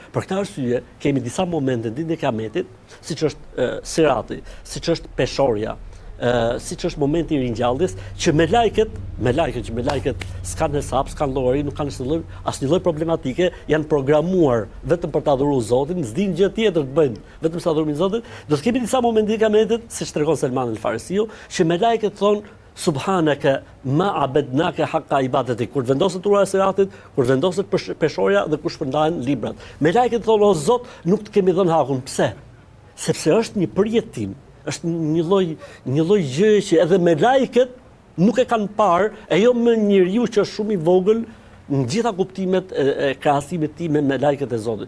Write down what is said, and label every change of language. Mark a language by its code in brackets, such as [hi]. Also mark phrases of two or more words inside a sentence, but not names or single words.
[sq] Për këtë arsye kemi disa momente ditën e Kiametit, siç është Sirati, siç është peshorja, siç është momenti i ringjalljes, që me lajket s'kanë hesap, s'kanë llogari, nuk kanë asnjë lloj problematike, janë programuar vetëm për ta adhuruar Zotin, s'din gjë tjetër të bëjnë, vetëm sa adhurimin e Zotit. Do të kemi disa momente të Kiametit, siç tregon Selman el-Farisiu, që me lajket thonë [ar] سبحانك ما عبدناك حق عبادتك, [sq] kur vendoset ura e Siratit, kur vendoset peshorja dhe kur shpërndahen librat. Me lajket thonë o Zot, nuk të kemi dhënë hakun. Pse? Sepse është një përjetim, është një lloj gjëje që edhe me lajket nuk e kanë parë, e jo më njeriu që është shumë i vogël në gjitha kuptimet e krahasimit tim me lajket e Zotit.